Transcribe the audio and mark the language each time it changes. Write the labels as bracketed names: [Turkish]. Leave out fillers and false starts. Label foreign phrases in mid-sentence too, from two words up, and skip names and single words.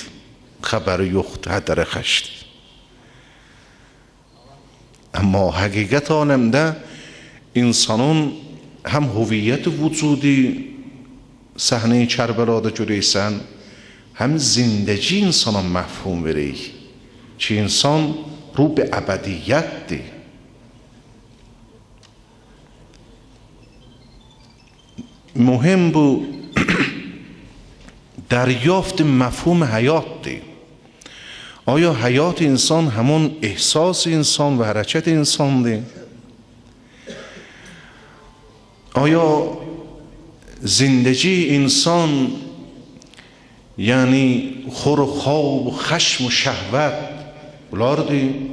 [Azerbaijani] Xəbəri yoxdur, hədərə xəşdir. Amma həqiqət aləmdə insanın həm hüviyyət vücudi səhnə-i Kərbəlada görəysən, həm zindəci insana məfhum verək ki, insan ruh əbədiyyətdir. Mühim bu [Persian] دریافت مفهوم حیات. آیا حیات انسان همون احساس انسان و حرکت انسان ده؟ آیا زندگی انسان یعنی خور و خواب و خشم و شهوت بلارده؟